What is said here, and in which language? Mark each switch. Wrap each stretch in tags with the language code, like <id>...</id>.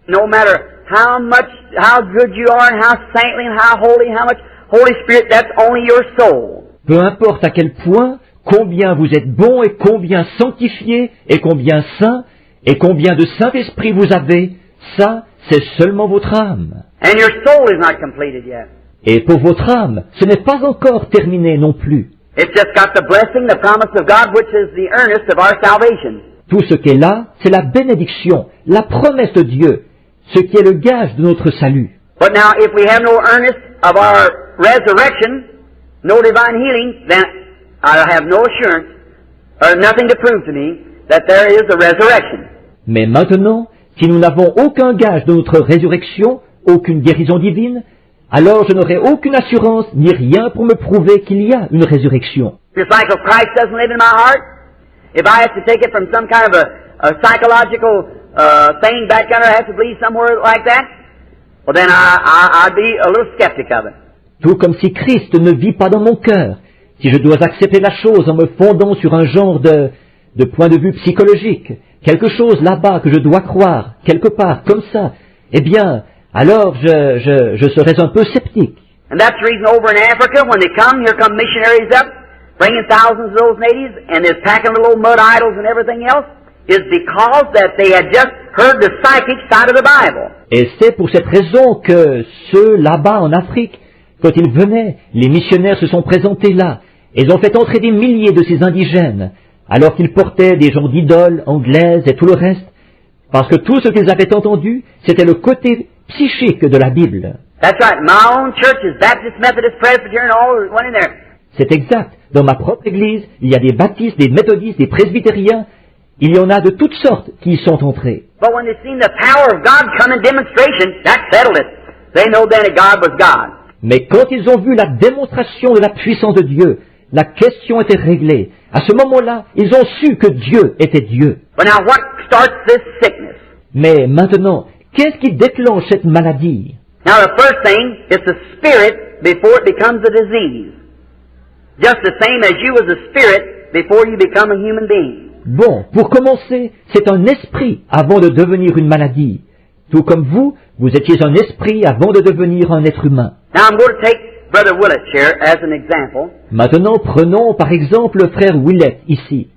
<en>No matter how good you are and how saintly and how much Holy Spirit, that's only your soul.</en> <fr>Peu importe à quel point, combien vous êtes bon et combien sanctifié et combien saint et combien de Saint-Esprit vous avez, ça, c'est seulement votre âme.</fr> <en>And your soul is not completed yet.</en> <fr>Et pour votre âme, ce n'est pas encore terminé non plus.</fr> <en>It's just got the blessing, the promise of God, which is the earnest of our salvation.</en> <fr>Tout ce qui est là, c'est la bénédiction, la promesse de Dieu, ce qui est le gage de notre salut.</fr> <en>But now, if we have no earnest of our resurrection, no divine healing, then I have no assurance, or nothing to prove to me, that there is a resurrection.</en> <fr>Mais maintenant, si nous n'avons aucun gage de notre résurrection, aucune guérison divine, alors je n'aurai aucune assurance ni rien pour me prouver qu'il y a une résurrection.</fr> <en>Just like if Christ doesn't live in my heart, if I have to take it from some kind of a psychological thing back there, I have to believe somewhere like that, well then I'd be a little skeptic of it.</en> <fr>Tout comme si Christ ne vit pas dans mon cœur, si je dois accepter la chose en me fondant sur un genre de point de vue psychologique, quelque chose là-bas que je dois croire, quelque part, comme ça, eh bien, alors je serais un peu sceptique.</fr> <en>And that's the reason over in Africa, when they come, here come missionaries up, bringing thousands of those natives, and they're packing little old mud idols and everything else, is because that they had just heard the psychic side of the Bible.</en> <fr>Et c'est pour cette raison que ceux là-bas en Afrique, quand ils venaient, les missionnaires se sont présentés là, et ils ont fait entrer des milliers de ces indigènes, alors qu'ils portaient des genres d'idoles anglaises et tout le reste, parce que tout ce qu'ils avaient entendu, c'était le côté psychique de la Bible.</fr> <en>That's right. My own church is Baptist, Methodist, Presbyterian, all went in there.</en> <fr>C'est exact. Dans ma propre église, il y a des baptistes, des méthodistes, des presbytériens. Il y en a de toutes sortes qui y sont entrés.</fr> <en>But when they seen the power of God come in demonstration, that settled it. They know then that God was God.</en> <fr>Mais quand ils ont vu la démonstration de la puissance de Dieu, la question était réglée. À ce moment-là, ils ont su que Dieu était Dieu.</fr> <en>But now what starts this sickness?</en> <fr>Mais maintenant, qu'est-ce qui déclenche cette maladie?</fr> <en>Now the first thing is the spirit before it becomes a disease. Just the same as you was a spirit before you become a human being.</en> <fr>Bon, pour commencer, c'est un esprit avant de devenir une maladie. Tout comme vous étiez un esprit avant de devenir un être humain.</fr> <en>Now I'm going to take Brother Willett here as an example.</en> <fr>Maintenant, prenons par exemple le frère Willett ici.</fr>